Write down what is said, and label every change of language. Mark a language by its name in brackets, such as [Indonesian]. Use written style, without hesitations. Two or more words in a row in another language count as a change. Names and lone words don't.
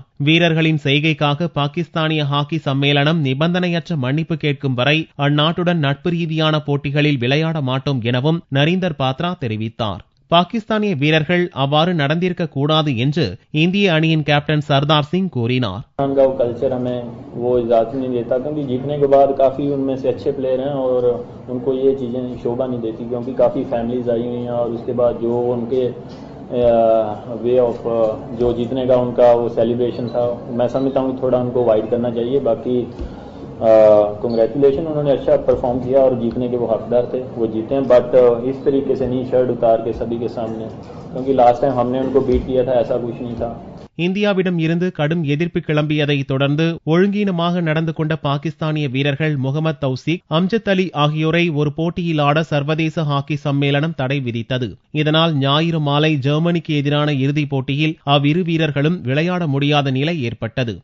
[Tamil] வீரர்களின் செய்கைக்காக பாகிஸ்தானிய ஹாக்கி சம்மேளனம் நிபந்தனையற்ற மன்னிப்பு கேட்கும் வரை அந்நாட்டுடன் நட்பு ரீதியான போட்டிகளில் விளையாட மாட்டோம் எனவும் நரீந்தர் பாத்ரா தெரிவித்தார். பாகிஸ்தானிய வீரர்கள் அவ்வாறு நடந்திருக்க கூடாது என்று இந்திய அணியின் கேப்டன் சர்தார் சிங் கூறினார். [Hindi] कल्चर हमें वो इजाजत नहीं देता क्योंकि जीतने के बाद काफी उनमें से अच्छे प्लेयर हैं और उनको ये चीजें शोभा नहीं देती क्योंकि काफी फैमिलीज आई हुई हैं और उसके बाद जो उनके [English] way of [Hindi] जो जीतने का उनका वो सेलिब्रेशन था मैं समझता हूँ थोड़ा उनको अवॉइड करना चाहिए. बाकी कांग्रेचुलेशन उन्होंने अच्छा परफॉर्म किया और जीतने के वो हकदार थे, वो जीते हैं. बट इस तरीके से नहीं शर्ट उतार के सभी के सामने क्योंकि [English] last time [Hindi] हमने उनको बीट किया था ऐसा कुछ नहीं था. [Tamil] இந்தியாவிடம் இருந்து கடும் எதிர்ப்பு கிளம்பியதை தொடர்ந்து ஒழுங்கீனமாக நடந்து கொண்ட பாகிஸ்தானிய வீரர்கள் முகமது தௌசிக், அம்ஜத் அலி ஆகியோரை ஒரு போட்டியில் ஆட சர்வதேச ஹாக்கி சம்மேளனம் தடை விதித்தது. இதனால் ஞாயிறு மாலை ஜெர்மனிக்கு எதிரான இறுதிப் போட்டியில் அவ்விரு வீரர்களும் விளையாட முடியாத நிலை ஏற்பட்டது.